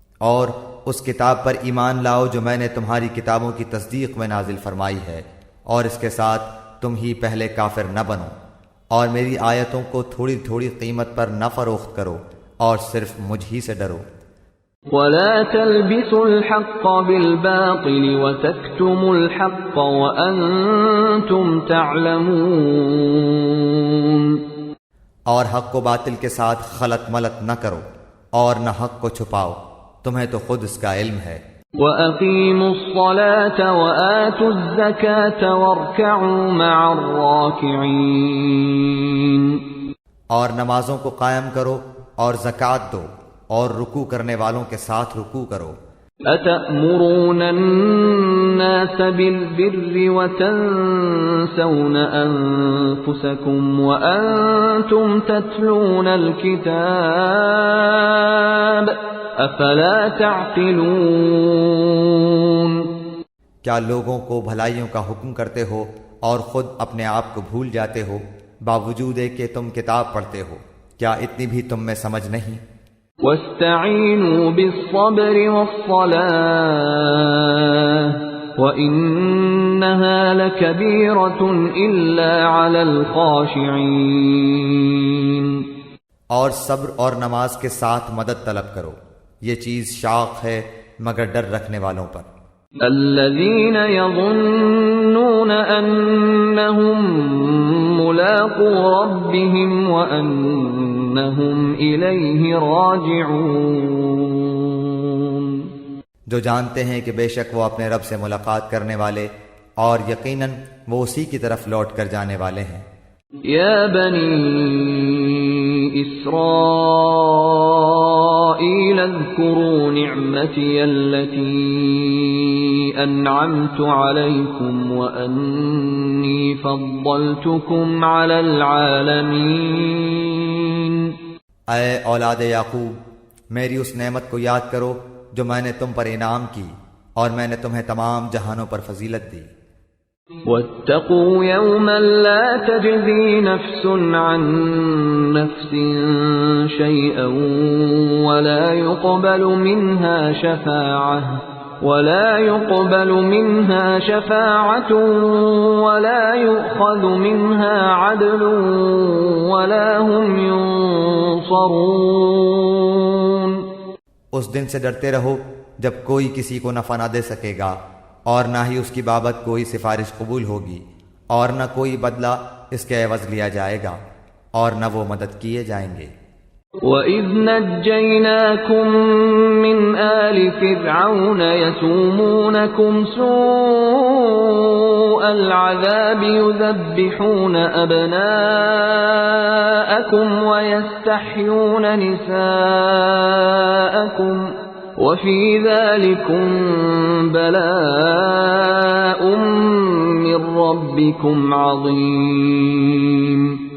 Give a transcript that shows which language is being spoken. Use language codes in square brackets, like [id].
[ur] اور اس کتاب پر ایمان لاؤ جو میں نے تمہاری کتابوں کی تصدیق میں نازل فرمائی ہے، اور اس کے ساتھ تم ہی پہلے کافر نہ بنو، اور میری آیتوں کو تھوڑی تھوڑی قیمت پر نہ فروخت کرو، اور صرف مجھ ہی سے ڈرو. [ar] ولا تلبسوا الحق بالباطل وتكتموا الحق وأنتم تعلمون. [ur] اور حق کو باطل کے ساتھ خلط ملط نہ کرو اور نہ حق کو چھپاؤ، تمہیں تو خود اس کا علم ہے. [ar] وَأَقِيمُوا الصَّلَاةَ وَآتُوا الزَّكَاةَ وَارْكَعُوا مَعَ الرَّاكِعِينَ. [ur] اور نمازوں کو قائم کرو اور زکوٰۃ دو اور رکوع کرنے والوں کے ساتھ رکوع کرو. [ar] أَتَأْمُرُونَ النَّاسَ بِالْبِرِّ وَتَنْسَوْنَ أَنفُسَكُمْ وَأَنْتُمْ تَتْلُونَ الْكِتَابَ افلا تعقلون. [ur] کیا لوگوں کو بھلائیوں کا حکم کرتے ہو اور خود اپنے آپ کو بھول جاتے ہو باوجود کہ تم کتاب پڑھتے ہو؟ کیا اتنی بھی تم میں سمجھ نہیں؟ [ar] واستعینوا بالصبر والصلاة وإنها لكبيرة إلا على الخاشعين. [ur] اور صبر اور نماز کے ساتھ مدد طلب کرو، یہ چیز شاق ہے مگر ڈر رکھنے والوں پر۔ [ar] الذين يظنون أنهم ملاقو ربهم وأنهم إليه راجعون، [ur] جو جانتے ہیں کہ بے شک وہ اپنے رب سے ملاقات کرنے والے اور یقیناً وہ اسی کی طرف لوٹ کر جانے والے ہیں۔ [ar] يا بني إسرائيل اذكروا نعمتي التي أنعمت عليكم وأني فضلتكم على العالمين۔ [ur] اے اولاد یعقوب، میری اس نعمت کو یاد کرو جو میں نے تم پر انعام کی اور میں نے تمہیں تمام جہانوں پر فضیلت دی۔ [ar] واتقوا يوما لا تجزي نفس عن نفس شيئا ولا يقبل منها شفاعة ولا يؤخذ منها عدل ولا هم ينصرون۔ [ur] اس دن سے ڈرتے رہو جب کوئی کسی کو نفع نہ دے سکے گا اور نہ ہی اس کی بابت کوئی سفارش قبول ہوگی اور نہ کوئی بدلہ اس کے عوض لیا جائے گا اور نہ وہ مدد کیے جائیں گے۔ [ar] وَإِذْ نَجَّيْنَاكُمْ مِنْ آلِ فِرْعَوْنَ يَسُومُونَكُمْ سُوءَ الْعَذَابِ يُذَبِّحُونَ أَبْنَاءَكُمْ وَيَسْتَحْيُونَ نِسَاءَكُمْ وَفِي ذَلِكُمْ بَلَاءٌ مِّن رَّبِّكُمْ عَظِيمٌ۔